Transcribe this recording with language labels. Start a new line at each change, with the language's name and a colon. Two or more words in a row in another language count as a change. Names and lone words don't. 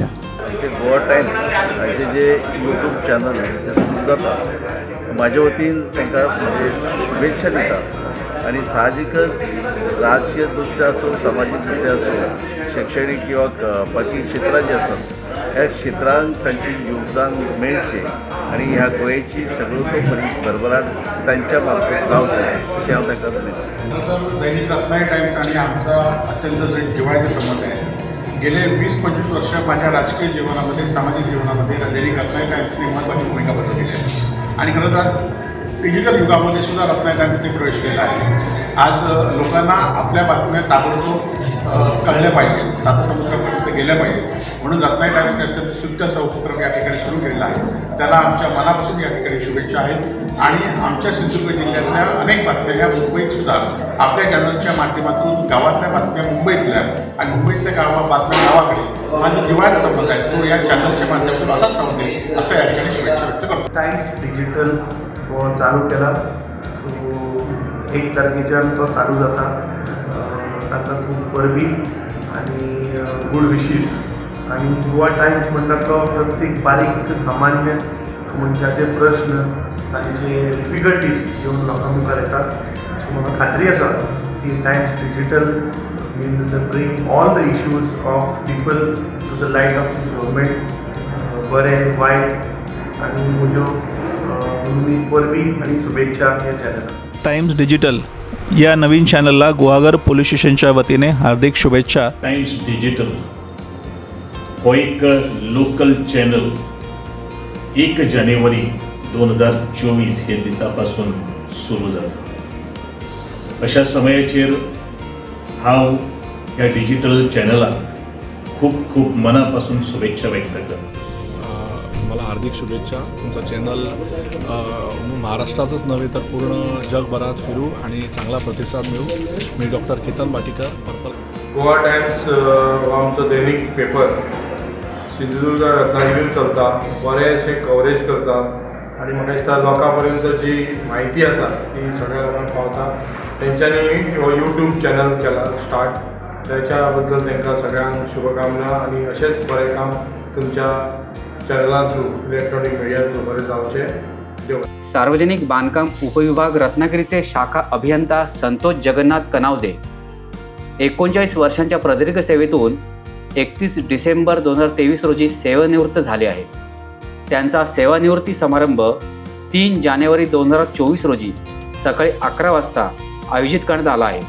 Konkani: गोवा टाइम्स हाचे जे यूट्यूब चॅनल ते सुरू जाता माझ्या वतीन तांकां म्हणजे शुभेच्छा दिता. आणि साहजिकच राजकीय दृष्ट्या असो, सामाजिक दृष्ट्या असो, शैक्षणिक किंवा बाकी क्षेत्रात जे असतात ह्या क्षेत्रांत तांचे योगदान मेळचें आणि ह्या गोंयची सर्वतोपरी भरभराट तांच्या मार्फत जावचें अशें हांव तांकां विनंती.
Marathi: सर, दैनिक रत्नागिरी टाइम्स आणि आमचा अत्यंत जिव्हाळ्याचा संबंध आहे. गेले 20-25 वर्ष माझ्या राजकीय जीवनामध्ये, सामाजिक जीवनामध्ये दैनिक रत्नागिरी टाइम्सने महत्त्वाची भूमिका बजावलेली आहे. आणि खरं तर डिजिटल युगामध्ये सुद्धा रत्नागिरी टाइम्सने प्रवेश केला आहे. आज लोकांना आपल्या बातम्या ताबडतोब कळल्या पाहिजे, सातसमुद्रापर्यंत गेल्या पाहिजे, म्हणून रत्नागिरी टाइम्सने अत्यंत स्तुत्य असा उपक्रम या ठिकाणी सुरू केलेला आहे. त्याला आमच्या मनापासून या ठिकाणी शुभेच्छा आहेत. आणि आमच्या सिंधुदुर्ग जिल्ह्यातल्या अनेक बातम्या ह्या मुंबईत सुद्धा आपल्या चॅनलच्या माध्यमातून गावातल्या बातम्या मुंबईतल्या आणि मुंबईतल्या बातम्या गावाकडे हा जो जिव्हाळ्याचा संबंध आहे तो या चॅनलच्या माध्यमातून असाच राहू दे असं या ठिकाणी शुभेच्छा व्यक्त करतो.
Konkani: टाइम्स डिजिटल चालू केला. सो 1 तारखेच्यान तो चालू जाता. ताका खूब परबी आनी
English: good wishes.
Konkani: आनी गोवा टाइम्स म्हणटा तो प्रत्येक बारीक सामान्य मनशाचे प्रश्न तांचे डिफिकल्टीज घेवन लोकां मुखार येतात. सो म्हाका खात्री आसा की
English: Times Digital will bring all the issues of people to the light of this government.
Konkani: बरें वायट आनी म्हज्यो परबी आनी शुभेच्छा ह्या चॅनलाक.
Marathi: टाइम्स डिजिटल या नवीन चॅनलला गुहागर पोलीस स्टेशनच्या वतीने हार्दिक शुभेच्छा.
Konkani: टाइम्स डिजिटल हो एक
English: local channel
Konkani: 1 जानेवारी 2024 ह्या दिसा पासून सुरू जाता. अशा समयाचेर हांव ह्या डिजिटल चॅनलाक खूप खूप मनापासून शुभेच्छा व्यक्त करतो.
Marathi: मला हार्दिक शुभेच्छा. तुमचा चॅनल महाराष्ट्रातच नव्हे तर पूर्ण जगभरात फिरू आणि चांगला प्रतिसाद मिळू. मी डॉक्टर केतन बाटीकर, पर्पल.
Konkani: गोवा टाइम्स हो आमचो दैनीक पेपर सिंधुदुर्ग रत्नागिरींत चलता. बरेंशें कवरेज करता आनी म्हाका दिसता लोकां पर्यंत जी म्हायती आसा ती सगळ्या लोकांक पावता. तेंच्यांनी हो यूट्यूब चॅनल केला स्टार्ट. त्याच्या बद्दल तांकां सगळ्यांक शुभकामना आनी अशेंच बरें काम तुमच्या चॅनला थ्रू
English: electronic media
Konkani: थ्रू बरें जावचें.
Marathi: सार्वजनिक बांधकाम उपविभाग रत्नागिरीचे शाखा अभियंता संतोष जगन्नाथ कनावजे 39 वर्षांच्या प्रदीर्घ सेवेतून 31 डिसेंबर 2023 रोजी सेवानिवृत्त झाले आहेत. त्यांचा सेवानिवृत्ती समारंभ 3 जानेवारी 2024 रोजी सकाळी 11 वाजता आयोजित करण्यात आला आहे.